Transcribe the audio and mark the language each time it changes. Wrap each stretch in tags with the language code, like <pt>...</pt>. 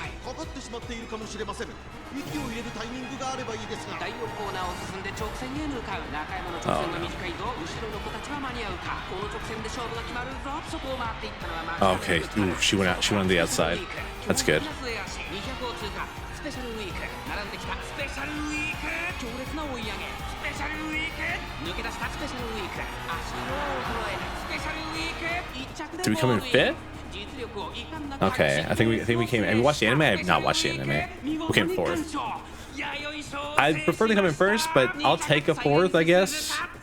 <ja>かかってしまっているかもしれません。息を入れるタイミングがあればいいですが。第4コーナーを進んで直線へ向かう。中山の直線が短いぞ。後ろの子たちは間に合うか。この直線で勝負が決まるぞ。そこを回っていったのは</ja> <en>Okay, ooh, she went out. She went on the outside. That's good.</en> <ja>200を通過。スペシャルウィーク並んできた。スペシャルウィーク強烈な追い上げ。スペシャルウィーク抜け出した。スペシャルウィーク足の衰える。スペシャルウィーク1着で</ja> <en>Did we come in fifth? Okay, I think we came. Have you watched the anime? I have not watched the anime. We came fourth. I'd prefer to come in first, but I'll take a fourth, I guess.</en>